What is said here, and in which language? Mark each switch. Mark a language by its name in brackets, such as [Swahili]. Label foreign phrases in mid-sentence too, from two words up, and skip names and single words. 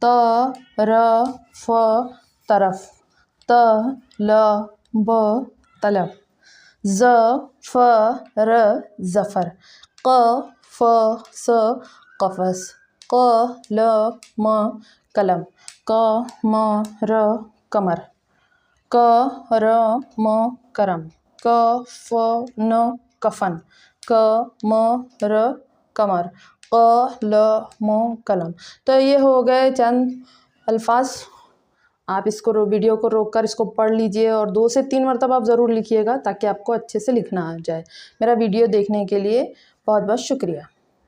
[Urdu] ر ف طرف، ط ل ب طلب، ظ ف ر ظفر، ق ف س قفس، ق ل م قلم، ق م ر قمر، ک ر م کرم، ک ف ن کفن، ق م ر قمر، ق ل م قلم. تو یہ ہو گئے چند الفاظ. آپ اس کو ویڈیو کو روک کر اس کو پڑھ لیجیے اور 2 سے 3 مرتبہ آپ ضرور لکھیے گا تاکہ آپ کو اچھے سے لکھنا آ جائے. میرا ویڈیو دیکھنے کے لیے بہت بہت شکریہ.